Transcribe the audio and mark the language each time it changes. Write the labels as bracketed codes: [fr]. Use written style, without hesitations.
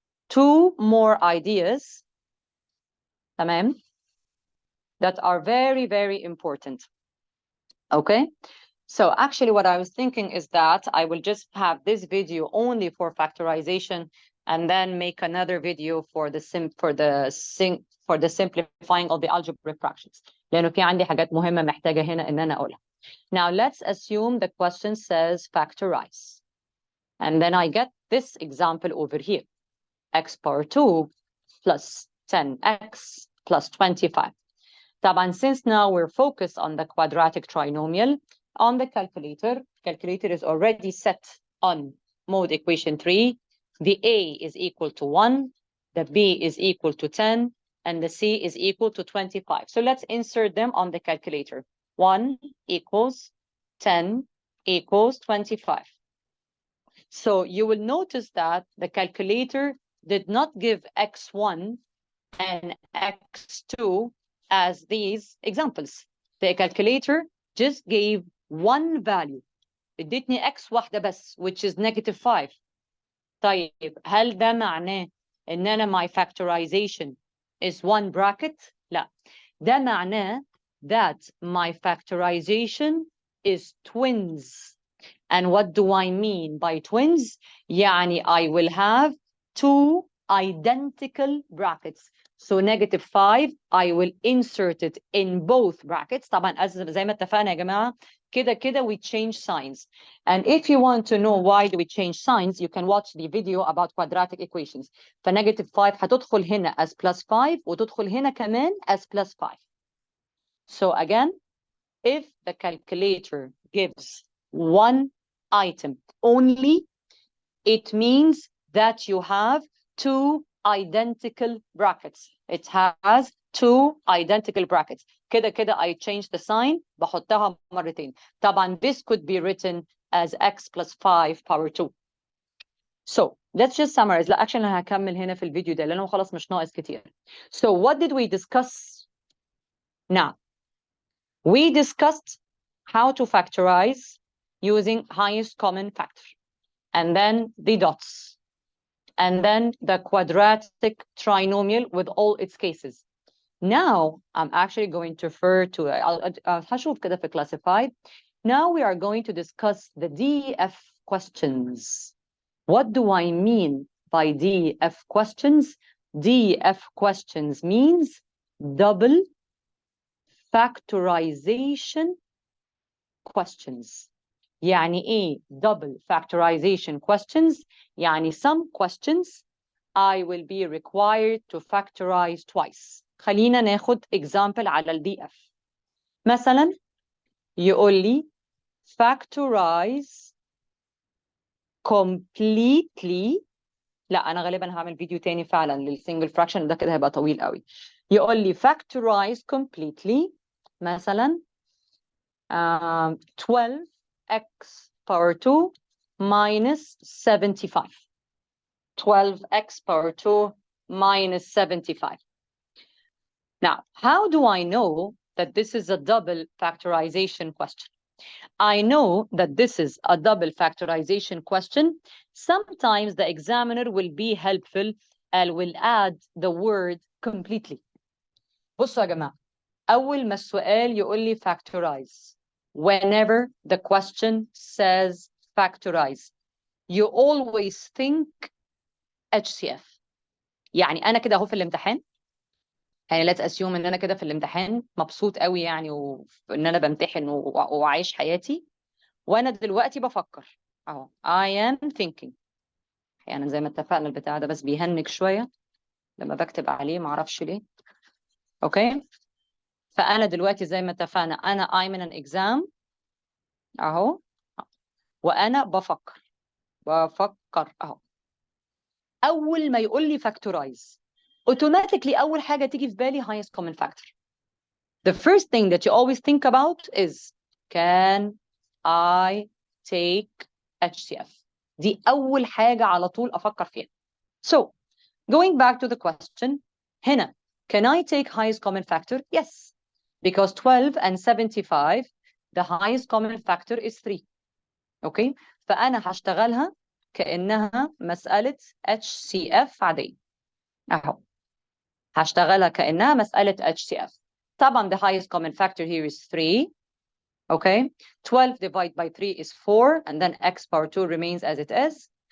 [en] two more ideas, [ar] تمام, [en] that are very, very important. Okay? So actually what I was thinking is that I will just have this video only for factorization and then make another video for the simplifying of the algebraic fractions. [ar] لأنه في عندي حاجات مهمة محتاجة هنا إن أنا أقولها. [en] Now let's assume the question says factorize. And then I get this example over here. X power 2 plus 10x plus 25. طبعا since now we're focused on the quadratic trinomial, on the calculator is already set on mode equation 3. The A is equal to 1, the B is equal to 10, and the C is equal to 25. So let's insert them on the calculator. 1 equals 10 equals 25. So you will notice that the calculator did not give x1 and x2 as these examples. The calculator just gave one value. [ar] ادتني x واحدة بس, [en] which is -5. [ar] طيب هل ده معناه ان انا [en] my factorization is one bracket؟ [ar] لا. ده معناه [en] that my factorization is twins. And what do I mean by twins? يعني I will have two identical brackets. So -5, I will insert it in both brackets. [ar] طبعا زي ما اتفقنا يا جماعة, كده [en] we change signs. And if you want to know why do we change signs, you can watch the video about quadratic equations. [ar] ف-5 هتدخل هنا [en] as +5 [ar] وتدخل هنا كمان as +5. [en] So again, if the calculator gives one item only, it means that you have two identical brackets. It has two identical brackets. كده I change the sign, [ar] بحطها مرتين. [en] طبعا this could be written as x plus 5 power 2. So let's just summarize. [ar] لا actually أنا هكمل هنا في الفيديو ده لأنه خلاص مش ناقص كتير. [en] So what did we discuss now? We discussed how to factorize using highest common factor, and then the dots, and then the quadratic trinomial with all its cases. Now, I'm actually going to refer to, [ar] هشوف كده في [en] classified. Now we are going to discuss the DEF questions. What do I mean by DEF questions? DEF questions means double factorization questions. [ar] يعني إيه [en] double factorization questions؟ يعني some questions I will be required to factorize twice. [ar] خلينا ناخد example على ال DF. مثلا يقول لي [en] factorize completely. [ar] لا أنا غالبا هعمل فيديو تاني فعلا للsingle fraction, ده كده هيبقى طويل قوي. يقول لي [en] factorize completely مثلا 12x power 2 minus 75. 12x power 2 minus 75. Now, how do I know that this is a double factorization question? I know that this is a double factorization question. Sometimes the examiner will be helpful and will add the word completely. [ar] بصوا يا جماعة, أول ما السؤال يقول لي [en] factorize, whenever the question says factorize, you always think HCF. [ar] يعني أنا كده أهو في الامتحان, يعني [en] let's assume [ar] إن أنا كده في الامتحان مبسوط قوي يعني وإن أنا بمتحن وعايش حياتي, وأنا دلوقتي بفكر أهو [en] I am thinking. [ar] يعني زي ما اتفقنا البتاع ده بس بيهنج شوية لما بكتب عليه, معرفش ليه. أوكي, فأنا دلوقتي زي ما اتفقنا أنا [en] I'm in an exam [ar] أهو, وأنا بفكر أهو. أول ما يقول لي factorize, automatically أول حاجة تيجي في بالي highest common factor. [en] The first thing that you always think about is, can I take HCF? [ar] دي أول حاجة على طول أفكر فيها. [en] So, going back to the question, هنا, can I take highest common factor? Yes, because 12 and 75, the highest common factor is 3. Okay, [ar] فأنا هشتغلها كأنها مسألة HCF عادية أهو، هشتغلها كأنها مسألة HCF. [en] طبعا the highest common factor here is 3. Okay, 12 divided by 3 is 4, and then x power 2 remains as it is.